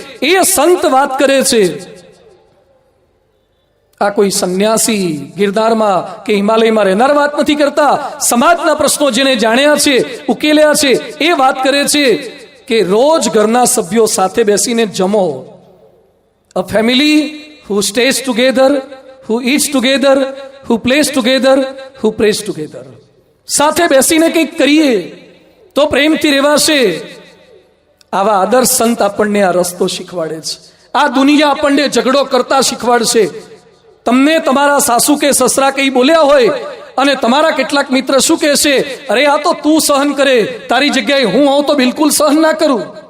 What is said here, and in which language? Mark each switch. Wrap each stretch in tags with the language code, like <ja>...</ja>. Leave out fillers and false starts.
<gu>એ સંત વાત કરે છે. આ કોઈ સંન્યાસી ગિરનારમાં કે હિમાલયમાં રહેનાર વાત નથી કરતા. સમાજના પ્રશ્નો જેને જાણ્યા છે, ઉકેલ્યા છે, એ વાત કરે છે કે રોજ ઘરના સભ્યો સાથે બેસીને જમો.</gu> <en>A family who stays together, who eats together, who plays together, who prays together.</en> <gu>સાથે બેસીને કંઈક કરીએ તો પ્રેમથી રહેવાશે. આવા આદર્શ સંત આપણને આ રસ્તો શીખવાડે છે. આ દુનિયા આપણને ઝઘડો કરતા શીખવાડશે. તમને તમારા સાસુ કે સસરા કઈ બોલ્યા હોય અને તમારા કેટલાક મિત્ર શું કહેશે, અરે આ તો તું સહન કરે, તારી જગ્યાએ હું આવું તો બિલકુલ સહન ના કરું.</gu>